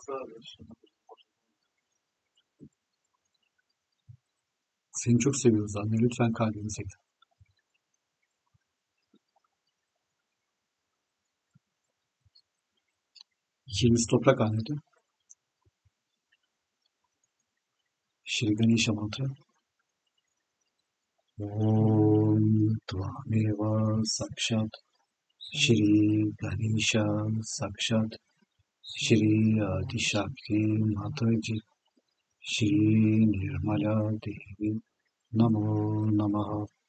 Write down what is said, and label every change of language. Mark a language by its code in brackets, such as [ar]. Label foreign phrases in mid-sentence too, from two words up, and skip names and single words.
[tr] Seni çok seviyoruz anne. Lütfen kalbimize gel. İkimiz toprak annede. [en] Shri Ganesha mantra. [sa] ॐ त्वमेव साक्षात् श्री गणेश साक्षात् श्री आदि शक्ति माताजी श्री निर्मला देवी नमो नमः.